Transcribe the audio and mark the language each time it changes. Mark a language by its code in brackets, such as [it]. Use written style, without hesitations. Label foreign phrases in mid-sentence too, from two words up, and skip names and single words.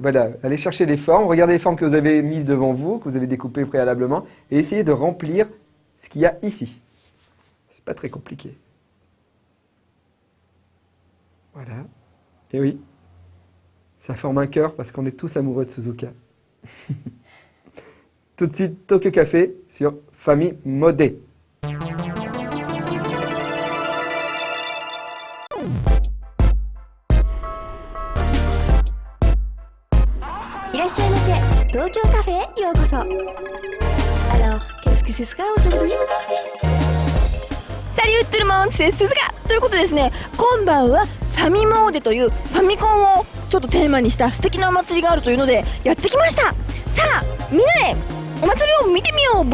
[fr] Voilà, allez chercher les formes, regardez les formes que vous avez mises devant vous, que vous avez découpées préalablement, et essayez de remplir ce qu'il y a ici. C'est pas très compliqué. Voilà. Et oui, ça forme un cœur parce qu'on est tous amoureux de Suzuka. Tout de suite, Tokyo Café sur Famille Modé. [ja] いらっしゃいませ。東京カフェへようこそ。 [fr] Alors, qu'est-ce que ce sera aujourd'hui? Salut tout le monde, c'est Suzuka [ja] ということでですね、今晩はファミモーデというファミコンをちょっとテーマにした素敵なお祭りがあるというのでやってきました。さあ、みんなでお祭りを見てみよう。